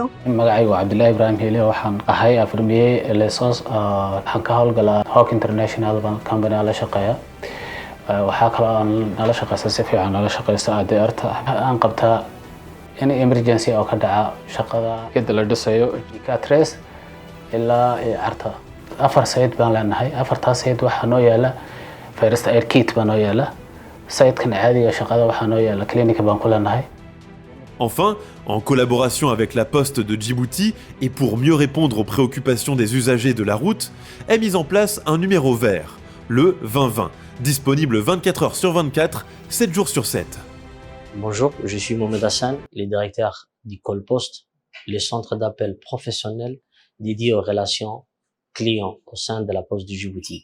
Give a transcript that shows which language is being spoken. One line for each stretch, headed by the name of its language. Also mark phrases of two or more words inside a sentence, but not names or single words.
Somali: magacaygu Cabdullaahi Ibraahim Hele waxaan ahay afirmiyey lesos waxaan ka howlgalaa Hawk International Company la shaqeeya waxaa kale aan nala shaqeysaa si fiican nala shaqeysaa ADR-ta aan qabtaa in emergency oo ka dhaca shaqada iyada la dhisayo K3 ilaa arta afar sayid baan leenahay afartaas sayid waxa noo yaala
English: first aid kit
Somali: baan noo yaala sayidkan caadiga shaqada waxa noo yaala clinic baan ku leenahay.
French: Enfin, en collaboration avec la Poste de Djibouti et pour mieux répondre aux préoccupations des usagers de la route, est mis en place un numéro vert, le 2020, disponible 24 heures sur 24, 7 jours sur 7. Bonjour, je suis Mohamed Hassan, le directeur du Call Post, le centre d'appel professionnel dédié aux relations clients au sein de la Poste du Djibouti.